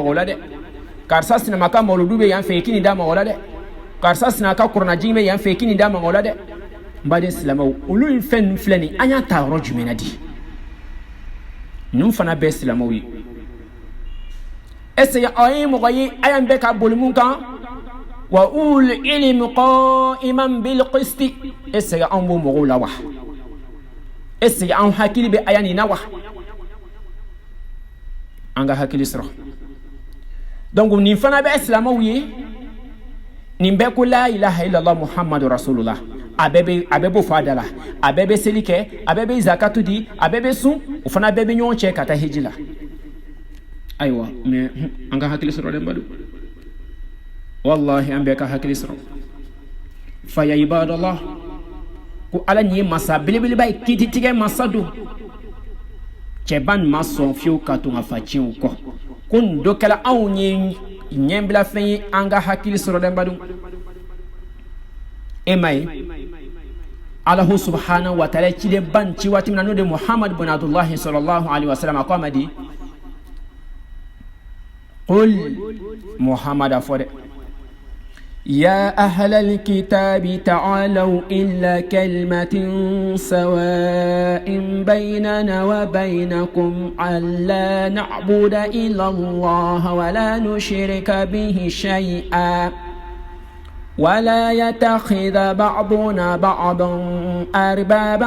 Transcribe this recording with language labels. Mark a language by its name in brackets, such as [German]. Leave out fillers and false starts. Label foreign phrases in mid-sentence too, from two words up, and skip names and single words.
[Bambara] mɔgɔ la dɛ karisa sinama ka mawuludu bɛ yan fɛ k'i da mɔgɔ la dɛ karisa sinama ka kuranajigin bɛ yan fɛ k'i da mɔgɔ la dɛ n baden silamɛw olu ye fɛn ninnu filɛ nin an y'a ta yɔrɔ jumɛn na di ninnu fana bɛɛ silamɛw ye [French] est ce que [Bambara] aw ye mɔgɔ ye a y'an bɛɛ ka boli mun kan [Arabic] وأولو العلم قائما بالقسط [French] est ce que [Bambara] anw b'o mɔgɔw la wa [French] est ce que [Bambara] anw hakili bɛ aya nin na wa an ka hakili sɔrɔ donc nin fana bɛ silamɛw ye nin bɛɛ ko [Arabic] لا إله إلا الله محمد رسول الله [Bambara] a bɛɛ b'o fɔ a da la a bɛɛ bɛ seli kɛ a bɛɛ bɛ zakatu di a bɛɛ bɛ sun o fana bɛɛ bɛ ɲɔgɔn cɛ ka taa hiji la ayiwa mais an ka hakili sɔrɔ dɛ badu wallahi an bɛɛ ka hakili sɔrɔ [Arabic] فيا عباد الله [Bambara] ko ala nin ye masa belebeleba ye kiititigɛ masa don cɛba nin ma sɔn fiyewu ka to ka fa tiɲɛw kɔ ko nin dɔ kɛla anw ye ɲɛbilafɛn ye an ka hakili sɔrɔ dɛ badu e ma ye [Arabic] الله سبحانه وتعالى [Bambara] cilen ban ci waati min na n'o de Muhammad bin Abdullahi [Arabic] صلى الله عليه وسلم [Bambara] a ko a ma di [Arabic] qul Muhammad [Bambara] a fɔ dɛ [Arabic] يا أهل الكتاب تعالوا إلا كلمة سواء بيننا وبينكم ألا نعبد إلا الله ولا نشرك به شيئا ولا يتخذ بعضنا بعضا أربابا